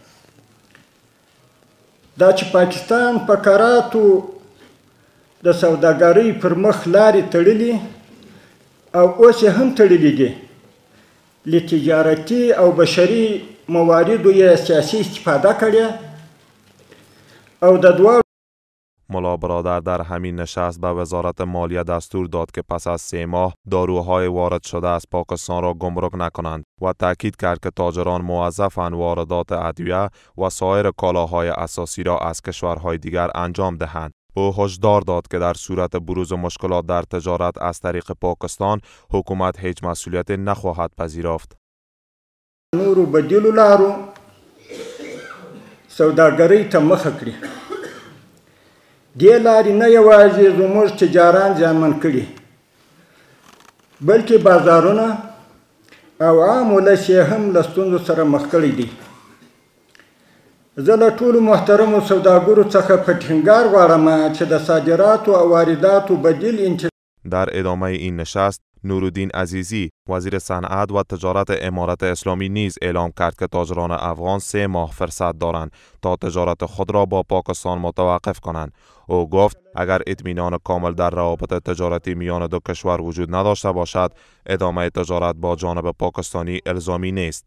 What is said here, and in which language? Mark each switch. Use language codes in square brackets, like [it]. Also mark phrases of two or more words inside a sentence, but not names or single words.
[ps] دا چې پاکستان په کراتو د سوداګرۍ پر مخ لارې تړلي او اوس یې هم تړلي دي. له تجارتي او بشري مواردو یې سیاسي استفاده کړې او د دواړو. [fa] ملا برادر در همین نشست به وزارت مالیه دستور داد که پس از 3 ماه داروهای وارد شده از پاکستان را گمرک نکنند و تاکید کرد که تاجران موظفند واردات ادویه و سایر کالاهای اساسی را از کشورهای دیگر انجام دهند. او هشدار داد که در صورت بروز مشکلات در تجارت از طریق پاکستان حکومت هیچ مسئولیت نخواهد پذیرفت. [ps] نورو بدیلو لارو سوداګرۍ ته مخه کړي. دې لارې نه یوازې زموږ تجاران زیانمن کړي بلکې بازارونه او عام ولس یې هم له ستونزو سره مخ کړي دي. زه له ټولو محترمو سوداګرو څخه په ټینګار غواړم چې د صادراتو او وارداتو بدیل [fa] در ادامه این نشست نورالدین عزیزی وزیر صنعت و تجارت امارت اسلامی نیز اعلام کرد که تاجران افغان 3 ماه فرصت دارند تا تجارت خود را با پاکستان متوقف کنند. او گفت اگر اطمینان کامل در روابط تجارتی میان دو کشور وجود نداشته باشد ادامه تجارت با جانب پاکستانی الزامی نیست.